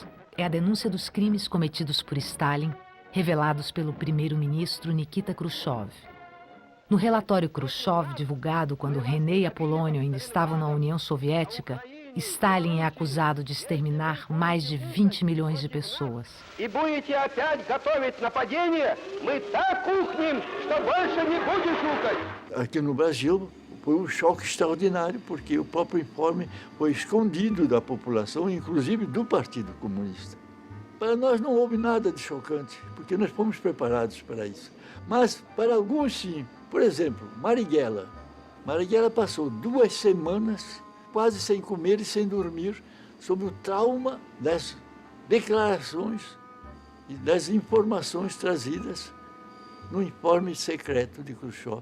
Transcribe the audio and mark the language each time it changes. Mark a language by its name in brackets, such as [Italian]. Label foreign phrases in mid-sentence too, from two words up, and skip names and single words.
[Portuguese] É a denúncia dos crimes cometidos por Stalin, revelados pelo primeiro-ministro Nikita Khrushchev. No relatório Khrushchev, divulgado quando René e Apolônio ainda estavam na União Soviética, Stalin é acusado de exterminar mais de 20 milhões de pessoas. [Russian] E будете опять готовить нападение, мы так ухнем, что больше не будет жукать. [Portuguese] Aqui no Brasil foi um choque extraordinário, porque o próprio informe foi escondido da população, inclusive do Partido Comunista. Para nós não houve nada de chocante, porque nós fomos preparados para isso. Mas para alguns sim. Por exemplo, Marighella. Marighella passou 2 semanas quase sem comer e sem dormir, sob o trauma das declarações e das informações trazidas no informe secreto de Khrushchev.